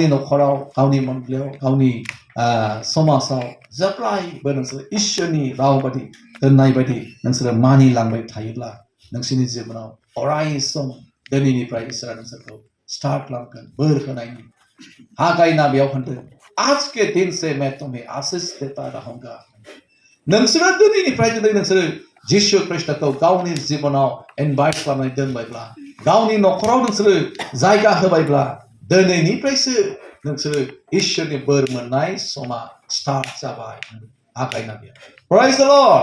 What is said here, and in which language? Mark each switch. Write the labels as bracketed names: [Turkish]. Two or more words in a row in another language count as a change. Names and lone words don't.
[Bodo] न'खराव गावनि मन्दिराव गावनि समाजाव जेब्लायबो नोंसोर इसोरनि राव बायदि दोननाय बायदि नोंसोरो मानिलांबाय थायोब्ला नोंसोरनि जिबनाव अराय सम दिनैनिफ्राय इसोरा नोंसोरखौ स्टार्ट खालामगोन बोर होनायनि हागायना बेयाव होनदों [Hindi] आज के दिन से मैं तुम्हें आशीष देता रहूंगा [Bodo] नोंसोरो दिनैनिफ्राय जुदि नोंसोरो जिसु ख्रिस्ट'खौ गावनि जिबनाव इनभाइट खालामनानै दोनबायब्ला गावनि न'खराव नोंसोरो जायगा होबायब्ला दिनैनिफ्रायसो नोंसोरो इसोरनि बोर मोननाय समा स्टार्ट जाबाय हागायना बेयाव [English] Praise the Lord.